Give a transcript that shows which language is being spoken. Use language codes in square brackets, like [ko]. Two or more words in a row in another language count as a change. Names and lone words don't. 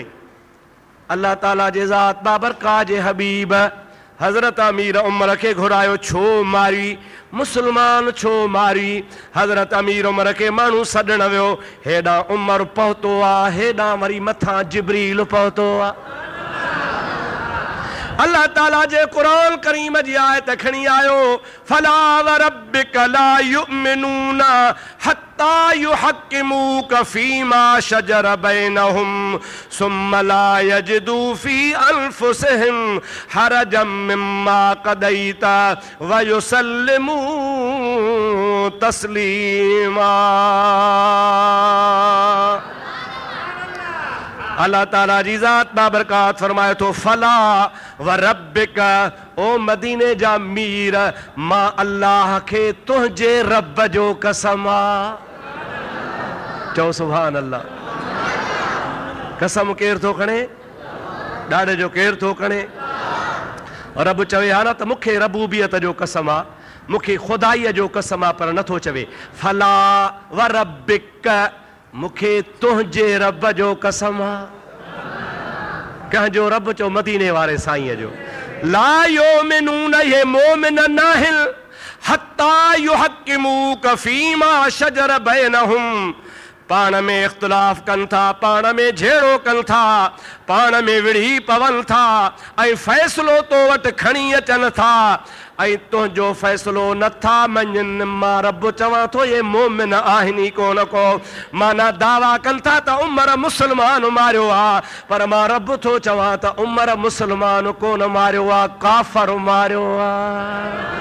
[sd] अल्लाह ताला जे ज़ात बाबरकात जे हबीब हज़रत अमीर उमर खे घुरायो, छो मारी? मुसलमान छो मारी? हज़रत अमीर उमर खे माण्हू सॾण वियो, हेॾां उमर पहुतो आहे, हेॾां वरी मथां जिब्रील पहुतो आहे। अल्लाह ताला जे क़ुरान करीम जी आयत खणी आयो, [ar] فلا وربك لا يؤمنون حتى يحكموك فيما شجر بينهم ثم لا يجدوا في أنفسهم حرجا مما قضيت ويسلموا تسليما. [sd] अल्लाह ताला जी ज़ात बाबरकात फरमाए थो, [ar] فلا وربك, [sd] ओ मदीने जा मीर, मां अल्लाह खे तुंहिंजे रब जो कसम आ। चओ [ar] سبحان الله. [sd] कसम केरु थो खणे? ॾाॾे जो केरु थो खणे? रब चवे हा न त मूंखे रबूबियत जो कसम आ, मूंखे खुदाईअ जो कसम आ, पर नथो चवे [ar] فلا وربك, [sd] मूंखे तुंहिंजे रब जो कसम आ। कंहिंजो रब? चो मदीने वारे साईंअ जो। [ar] لا يؤمنون, [sd] ये मोमिन नाहिन, [ar] حتى يحكموك فيما شجر بينهم, [sd] पाण में इख्तिलाफ कनि था, पाण में झेड़ो कनि था, पाण में विढ़ी पवनि था ऐं फ़ैसिलो तो वटि खणी अचनि था ऐं तुंहिंजो फ़ैसिलो नथा मञनि। मां रब चवां थो ये मोमिन आहिनि ई कोन को। माना दावा कनि था त उमर मुसलमान मारियो आहे, पर मां रब थो चवां त उमर मुसलमान कोन मारियो आहे, काफ़र मारियो आहे।